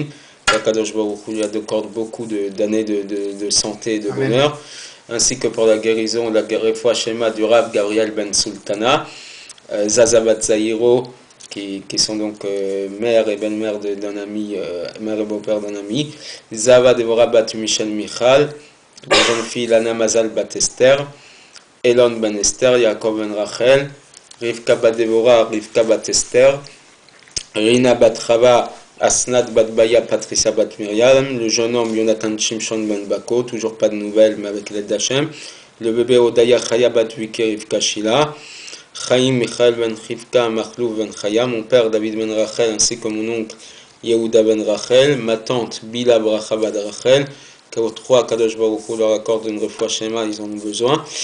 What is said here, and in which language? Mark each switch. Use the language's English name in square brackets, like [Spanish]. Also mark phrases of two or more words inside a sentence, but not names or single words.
[Hebrew] קדוש ברוך הוא [French] lui accorde beaucoup d'années de santé et de bonheur, ainsi que pour la guérison, la [Hebrew] רפואה שלמה [French] du Rav Gabriel Ben Sultana, Zaza Bat Zahiro, qui sont donc mère et belle-mère d'un ami, mère et beau-père d'un ami, Zava Devorah Bat Michel Michal, la jeune fille Lana Mazal Bat Esther, Elon Ben Esther, Yaakov Ben Rachel, Rivka Bat Devorah, Rivka Bat Esther, Rina Bat Chava, Asnat Bat Baya, Patricia Bat Myriam, le jeune homme Jonathan Shimshon Ben Bako, toujours pas de nouvelles mais avec l'aide d'Hachem, le bébé Odaya Chaya Bat Wike, Rivka Shila, Chaim Michael Ben Rivka, Machlouf Ben Chaya, mon père David Ben Rachel ainsi que mon oncle Yehuda Ben Rachel, ma tante Bila Bracha Bat Rachel, qu'aux trois [Hebrew] קדוש ברוך הוא [French] leur accorde une [Hebrew] רפואה שלמה, [French] ils en ont besoin.